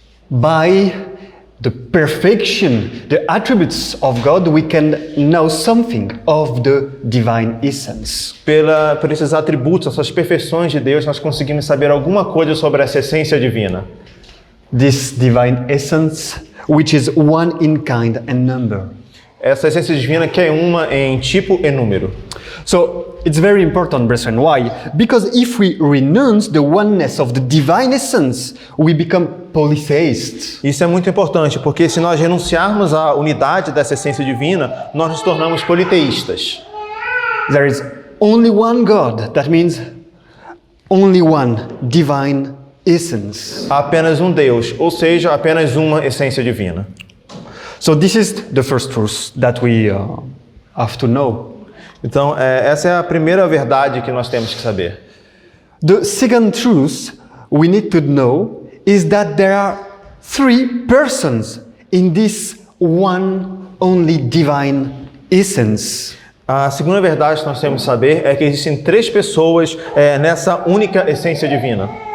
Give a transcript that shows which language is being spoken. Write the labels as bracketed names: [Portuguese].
[English] By the perfection, the attributes of God, we can know something of the divine essence. [Portuguese] Por esses atributos, essas perfeições de Deus, nós conseguimos saber alguma coisa sobre essa essência divina. [English] This divine essence, which is one in kind and number. [Portuguese] Essa essência divina que é uma em tipo e número. [English] So it's very important, brethren. Why? Because if we renounce the oneness of the divine essence, we become polytheists. [Portuguese] Isso é muito importante, porque se nós renunciarmos à unidade dessa essência divina, nós nos tornamos politeístas. [English] There is only one God. That means only one divine essence. [Portuguese] Há apenas um Deus, ou seja, apenas uma essência divina. [English] So this is the first truth that we have to know. [Portuguese] Então, essa é a primeira verdade que nós temos que saber. [English] The second truth we need to know is that there are three persons in this one only divine essence. [Portuguese] A segunda verdade que nós temos que saber é que existem três pessoas nessa única essência divina.